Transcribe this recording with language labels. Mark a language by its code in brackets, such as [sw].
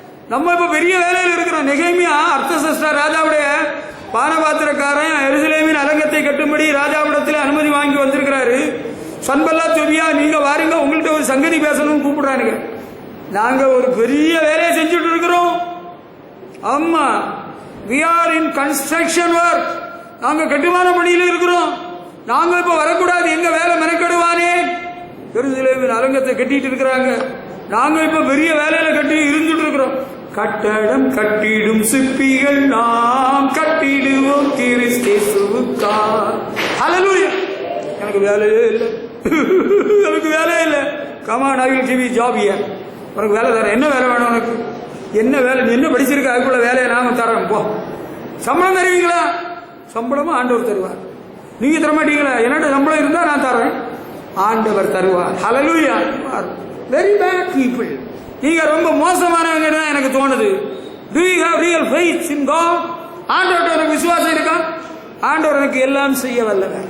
[ta] நம்ம இப்ப பெரிய வேலையில் இருக்கிறோம். நெகேமியா அர்த்தசஷ்டா ராஜாவுடைய பானபாத்திரக்காரன் எருசலேமின் அலங்கத்தை கட்டும்படி ராஜாவிடத்தில் அனுமதி வாங்கி வந்திருக்கிறாரு. சன்பல்லாத் தொபியா, நீங்க வாருங்க, உங்கள்கிட்ட ஒரு சங்கதி பேசணும்னு கூப்பிடுறானுங்க. நாங்க ஒரு பெரிய வேலையை செஞ்சுட்டு இருக்கிறோம். ஆமா, [en] we are in construction work. [ta] நாங்க கட்டுமான பணியில் இருக்கிறோம். நாங்க இப்ப வரக்கூடாது, எங்க வேலை மெனக்கெடுவானே. எருசலேமின் அலங்கத்தை கட்டிட்டு இருக்கிறாங்க. நாங்க இப்ப பெரிய வேலையில கட்டி இருந்துட்டு இருக்கிறோம். கட்டடம் கட்டிடும் சிற்பிகள் நாம் கட்டிடுவோம் கிறிஸ்தேசுவுக்காய். ஹல்லேலூயா. எனக்கு வேலையே இல்லை, எனக்கு வேலையே இல்லை. [en] Come on, I will give you job here. [ta] உனக்கு வேலை தரேன். என்ன வேலை வேணும் உனக்கு? என்ன வேலை? நீ என்ன படிச்சிருக்க? அதுக்குள்ள வேலையை நாம தரோம். போ. சம்பளம் தருவீங்களா? சம்பளமும் ஆண்டவர் தருவார். நீங்க தரமாட்டீங்களா? என்னோட சம்பளம் இருந்தா நான் தரேன். ஆண்டவர் தருவார். ஹல்லேலூயா. [en] Very bad people. [ta] நீங்க ரொம்ப மோசமானவங்க தான் எனக்கு தோணுது. [en] Do you have real faith in God? [ta] ஆண்டவர்கிட்ட எனக்கு விசுவாசம் இருக்கா? ஆண்டவர் எனக்கு எல்லாம் செய்ய வல்லவர்.